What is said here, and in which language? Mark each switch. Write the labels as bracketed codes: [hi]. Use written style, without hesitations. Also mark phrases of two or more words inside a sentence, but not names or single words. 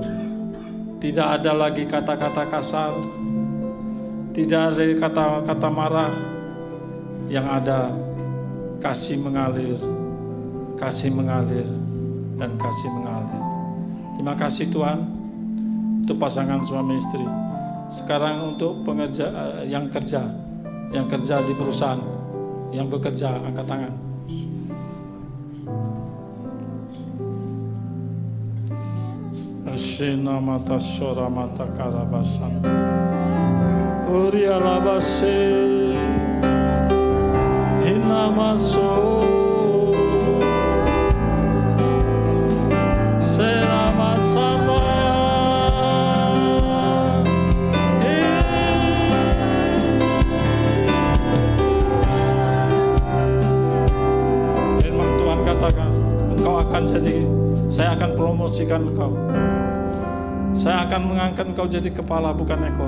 [id] Tidak ada lagi kata-kata kasar, tidak ada kata-kata marah, yang ada kasih mengalir, dan kasih mengalir. Terima kasih Tuhan untuk pasangan suami istri. Sekarang untuk pengerja yang kerja di perusahaan, yang bekerja, angkat tangan. Ashina mata shora mata karabasan. Uri alabase hinamaso seramasama. Firman Tuhan katakan, engkau akan jadi, saya akan promosikan engkau. Saya akan mengangkat engkau jadi kepala, bukan ekor.